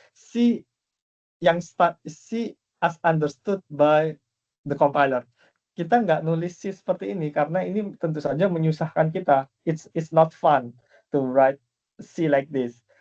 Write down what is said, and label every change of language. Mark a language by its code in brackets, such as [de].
[en] C C as understood by the compiler. [id] Kita nggak nulis C seperti ini karena ini tentu saja menyusahkan kita. [en] It's not fun to write C like this.